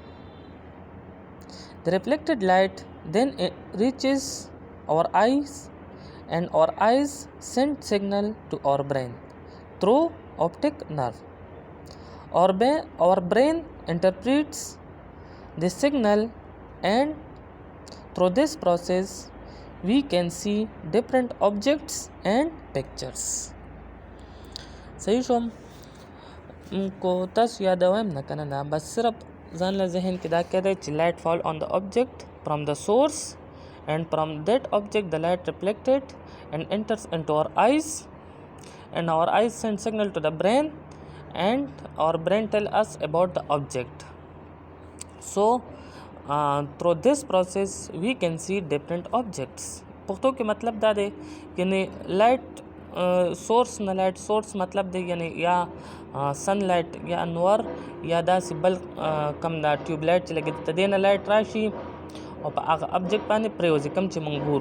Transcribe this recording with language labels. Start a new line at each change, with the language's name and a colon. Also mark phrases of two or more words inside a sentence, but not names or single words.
English: The reflected light then reaches our eyes and our eyes send signal to our brain through optic nerve. Our brain interprets the signal and through this process we can see different objects and pictures.
Pashto: صحیح شوم کو تاسو یادوم نه کنه نه بس صرف ځان له ذهن کې دا کېدی چې
English: light fall on the object from the source and from that object the light reflected and enters into our eyes and our eyes send signal to the brain and our brain tell us about the object. So through this process we can see different objects.
Pashto: پښتو کې مطلب دا دی یعنی
English: light source
Pashto: نه
English: light source
Pashto: مطلب دی یعنی یا
English: sun light
Pashto: یا انور یا داسې بل کم دا
English: tube light
Pashto: چې لګي ته دې نه لایټ راشي او په هغه object باندې پریوځي کوم چې موږ ګورو.